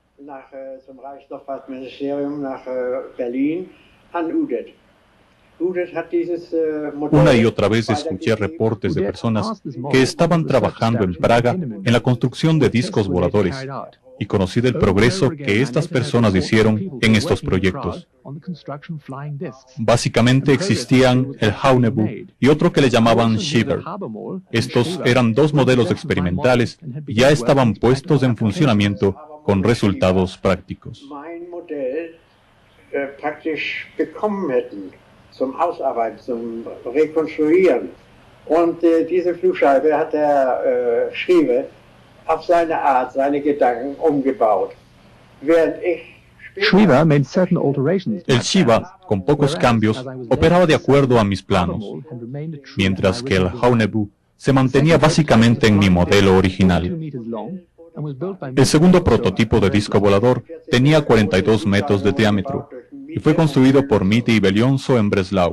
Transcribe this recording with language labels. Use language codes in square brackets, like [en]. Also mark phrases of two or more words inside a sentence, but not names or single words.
[es] Una y otra vez escuché reportes de personas que estaban trabajando en Praga en la construcción de discos voladores y conocí del progreso que estas personas hicieron en estos proyectos. Básicamente existían el Haunebu y otro que le llamaban Shiver. Estos eran dos modelos experimentales y ya estaban puestos en funcionamiento con resultados prácticos. [de] Praktisch bekommen hätten zum Ausarbeiten, zum Rekonstruieren. Und diese Flugscheibe hat der Schrieve auf seine Art, seine Gedanken umgebaut. Während ich [es] El Shiva, con pocos cambios, operaba de acuerdo a mis planos, mientras que el Haunebu se mantenía básicamente en mi modelo original. El segundo prototipo de disco volador tenía 42 metros de diámetro y fue construido por Mitte y Belionso en Breslau.